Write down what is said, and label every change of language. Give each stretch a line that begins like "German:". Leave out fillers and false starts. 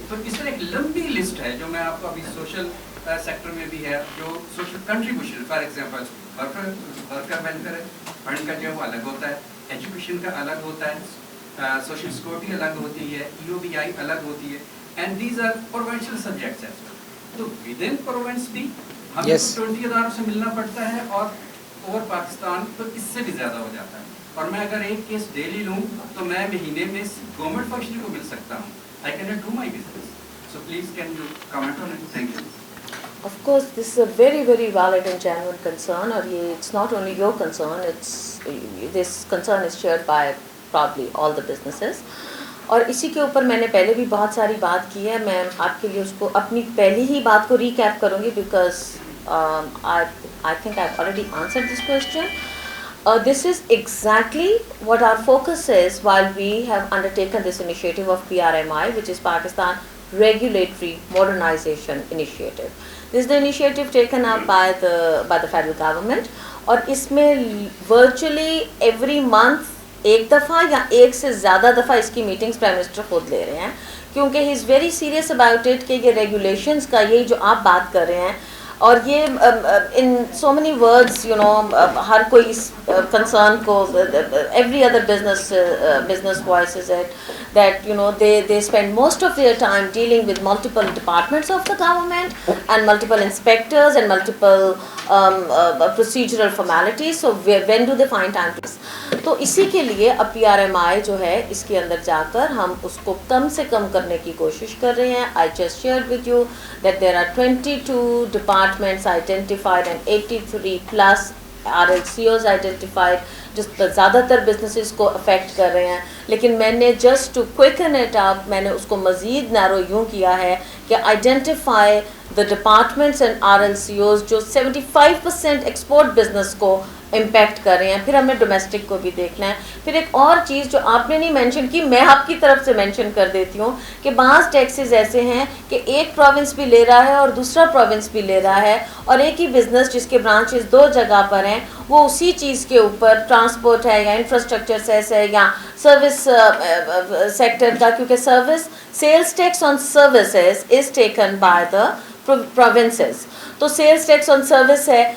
Urdu: تو اس طرح ایک لمبی لسٹ ہے جو میں آپ کو ابھی سوشل سیکٹر میں بھی ہے, جو social contribution for example worker welfare fund کا جو وہ الگ ہوتا ہے, ایجوکیشن کا الگ ہوتا ہے, سوشل سیکورٹی الگ ہوتی ہے, EOBI الگ ہوتی ہے,
English: And these are provincial subjects as well.
Urdu: تو ود ان پروونس بھی ہمیں 20 اداروں سے ملنا پڑتا ہے اور اوور پاکستان تو اس سے بھی زیادہ ہو جاتا ہے. اور میں اگر ایک کیس ڈیلی لوں تو میں مہینے میں گورنمنٹ فنکشن کو مل سکتا ہوں.
English: I can not do my business. So please can you comment on it. Thank you. Of course, this is a very, very valid and genuine concern.
Urdu: اور یہ
English: it's not only your concern, this concern is shared by probably all the businesses.
Urdu: اور اسی کے اوپر میں نے پہلے بھی بہت ساری بات کی ہے. میں آپ کے لیے اس کو اپنی پہلی ہی بات کو ریکیپ کروں گی
English: because I think I've already answered this question. This is exactly what our focus is while we have undertaken this initiative of PRMI, which is Pakistan Regulatory Modernization Initiative. This is the initiative taken up by the federal government.
Urdu: اور اس میں
English: virtually every month
Urdu: ایک دفعہ یا ایک سے زیادہ دفعہ اس کی میٹنگز پرائم منسٹر خود لے رہے ہیں, کیونکہ
English: he is very serious about it
Urdu: کہ یہ ریگولیشنز کا یہی جو آپ بات کر رہے ہیں, اور یہ
English: in so many words you know
Urdu: ہر کوئی اس کنسرن کو
English: Every other business voices it that you know they spend most of their time dealing with multiple departments of the government and multiple inspectors and multiple procedural formalities. So when do they find time to this?
Urdu: تو اسی کے لیے اب PRMI جو ہے اس کے اندر جا کر ہم اس کو کم سے کم کرنے کی کوشش کر رہے ہیں.
English: I just shared with you that there are 22 departments identified and 83 plus RLCOs identified
Urdu: جو زیادہ تر بزنسز کو افیکٹ کر رہے ہیں. لیکن میں نے
English: just to quicken it up
Urdu: میں نے اس کو مزید نیرو یوں کیا ہے کہ identify
English: the departments and RLCOs
Urdu: جو 75% ایکسپورٹ بزنس کو امپیکٹ کر رہے ہیں. پھر ہمیں ڈومیسٹک کو بھی دیکھنا ہے. پھر ایک اور چیز جو آپ نے نہیں مینشن کی, میں آپ کی طرف سے مینشن کر دیتی ہوں کہ بعض ٹیکسز ایسے ہیں کہ ایک پروونس بھی لے رہا ہے اور دوسرا پروونس بھی لے رہا ہے, اور ایک ہی بزنس جس کے برانچز 2 جگہ پر ہیں وہ اسی چیز کے اوپر, ٹرانسپورٹ ہے یا انفراسٹرکچر سیس ہے یا سروس سیکٹر کا, کیونکہ
English: service sales tax on services is taken by the provinces,
Urdu: تو سیلس ٹیکس آن سروس ہے.